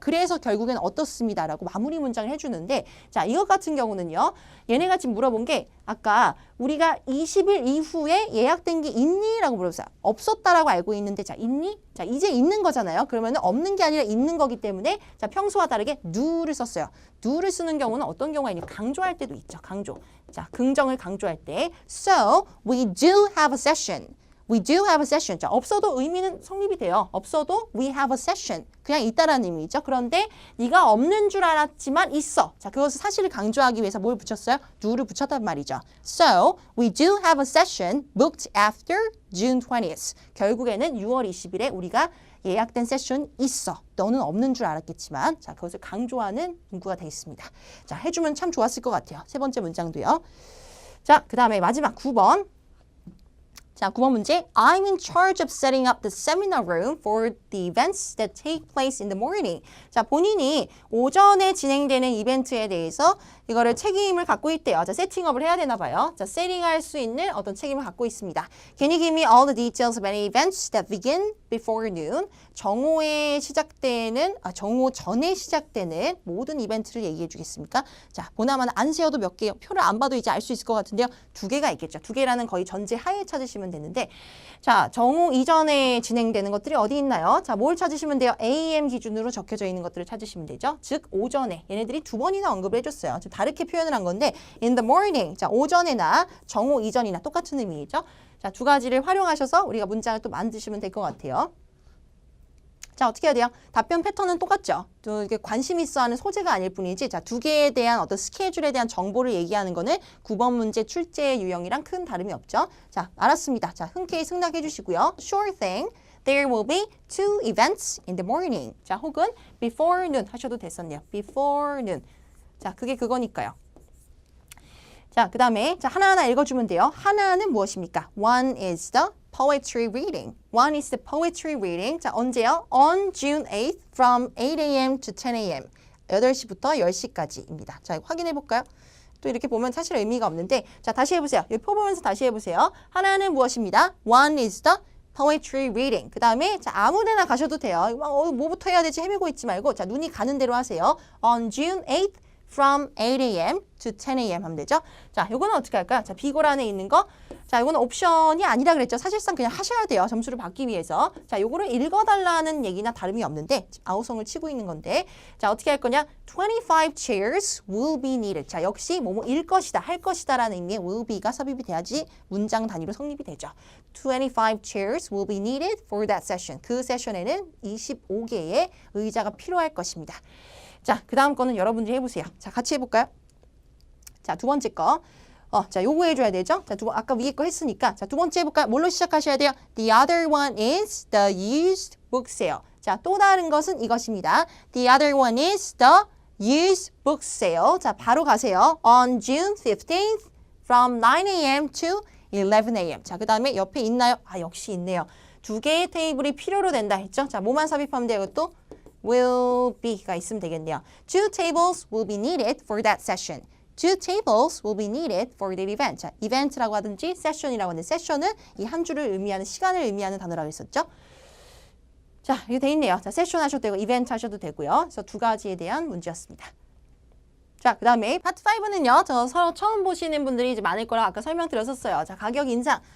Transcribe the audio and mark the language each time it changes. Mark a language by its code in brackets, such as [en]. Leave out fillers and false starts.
[ko] 그래서 결국엔 어떻습니다라고 마무리 문장을 해주는데 자, 이것 같은 경우는요. 얘네가 지금 물어본 게 아까 우리가 20일 이후에 예약된 게 있니? 라고 물어봤어요. 없었다라고 알고 있는데 자, 있니? 자, 이제 있는 거잖아요. 그러면 없는 게 아니라 있는 거기 때문에 자, 평소와 다르게 do를 썼어요. do를 쓰는 경우는 어떤 경우가 있냐? 강조할 때도 있죠. 강조. 자, 긍정을 강조할 때 [en] So, we do have a session. We do have a session. [ko] 자, 없어도 의미는 성립이 돼요. 없어도 [en] we have a session. [ko] 그냥 있다라는 의미죠. 그런데 네가 없는 줄 알았지만 있어. 자, 그것을 사실을 강조하기 위해서 뭘 붙였어요? do를 붙였단 말이죠. [en] So, we do have a session booked after June 20th. [ko] 결국에는 6월 20일에 우리가 예약된 세션 있어. 너는 없는 줄 알았겠지만 자, 그것을 강조하는 문구가 되어 있습니다. 자, 해주면 참 좋았을 것 같아요. 세 번째 문장도요. 자, 그 다음에 마지막 9번. 자, 9번 문제. [en] I'm in charge of setting up the seminar room for the events that take place in the morning. [ko] 자, 본인이 오전에 진행되는 이벤트에 대해서 이거를 책임을 갖고 있대요. 자, 세팅업을 해야 되나 봐요. 자, 세팅할 수 있는 어떤 책임을 갖고 있습니다. [en] Can you give me all the details of any events that begin before noon? [ko] 정오에 시작되는, 정오 전에 시작되는 모든 이벤트를 얘기해 주겠습니까? 자, 보나마나 안 세워도 몇 개요. 표를 안 봐도 이제 알 수 있을 것 같은데요. 2개가 있겠죠. 2개라는 거의 전제 하에 찾으시면 되는데, 자, 정오 이전에 진행되는 것들이 어디 있나요? 자, 뭘 찾으시면 돼요? AM 기준으로 적혀져 있는 것들을 찾으시면 되죠. 즉, 오전에. 얘네들이 2번이나 언급을 해줬어요. 좀 다르게 표현을 한 건데, [en] in the morning. [ko] 자, 오전에나 정오 이전이나 똑같은 의미죠. 자, 2가지를 활용하셔서 우리가 문장을 또 만드시면 될 것 같아요. 자, 어떻게 해야 돼요? 답변 패턴은 똑같죠. 또 이게 관심 있어 하는 소재가 아닐 뿐이지, 자, 2개에 대한 어떤 스케줄에 대한 정보를 얘기하는 거는 9번 문제 출제 유형이랑 큰 다름이 없죠. 자, 알았습니다. 자, 흔쾌히 승낙해 주시고요. [en] Sure thing. There will be 2 events in the morning. [ko] 자, 혹은 [en] before noon [ko] 하셔도 됐었네요. [en] Before noon. [ko] 자, 그게 그거니까요. 자, 그 다음에 자, 하나하나 읽어주면 돼요. 하나는 무엇입니까? [en] One is the poetry reading. One is the poetry reading. [ko] 자, 언제요? [en] On June 8th from 8 a.m. to 10 a.m. [ko] 8시부터 10시까지입니다. 자, 확인해 볼까요? 또 이렇게 보면 사실 의미가 없는데, 자, 다시 해보세요. 여기 표 보면서 다시 해보세요. 하나는 무엇입니다? [en] One is the poetry reading. [ko] 그 다음에 자, 아무데나 가셔도 돼요. 뭐부터 해야 될지 헤매고 있지 말고, 자, 눈이 가는 대로 하세요. [en] On June 8th from 8 a.m. to 10 a.m. [ko] 하면 되죠. 자, 요거는 어떻게 할까요? 자, 비고란에 있는 거. 자, 요거는 옵션이 아니라 그랬죠. 사실상 그냥 하셔야 돼요. 점수를 받기 위해서. 자, 요거를 읽어달라는 얘기나 다름이 없는데, 아우성을 치고 있는 건데, 자, 어떻게 할 거냐? [en] 25 chairs will be needed. [ko] 자, 역시 뭐뭐일 것이다, 할 것이다 라는 의미의 will be가 삽입이 돼야지 문장 단위로 성립이 되죠. [en] 25 chairs will be needed for that session. [ko] 그 세션에는 25개의 의자가 필요할 것입니다. 자, 그 다음 거는 여러분들이 해보세요. 자, 같이 해볼까요? 자, 2번째 거. 자, 요거 해줘야 되죠? 자, 아까 위에 거 했으니까. 자, 2번째 해볼까요? 뭘로 시작하셔야 돼요? [en] The other one is the used book sale. [ko] 자, 또 다른 것은 이것입니다. [en] The other one is the used book sale. [ko] 자, 바로 가세요. [en] On June 15th from 9 a.m. to 11 a.m. [ko] 자, 그 다음에 옆에 있나요? 아, 역시 있네요. 2개의 테이블이 필요로 된다 했죠? 자, 뭐만 삽입하면 돼요? 또 will be가 있으면 되겠네요. [en] 2 tables will be needed for that session. 2 tables will be needed for the event. [ko] 자, 이벤트라고 하든지 session이라고 하는데 session은 이 한 주를 의미하는 시간을 의미하는 단어라고 했었죠. 자, 이게 돼 있네요. 자, 세션 하셔도 되고 이벤트 하셔도 되고요. 그래서 2가지에 대한 문제였습니다. 자, 그 다음에 파트 5는요. 저 서로 처음 보시는 분들이 이제 많을 거라 아까 설명드렸었어요. 자, 가격 인상.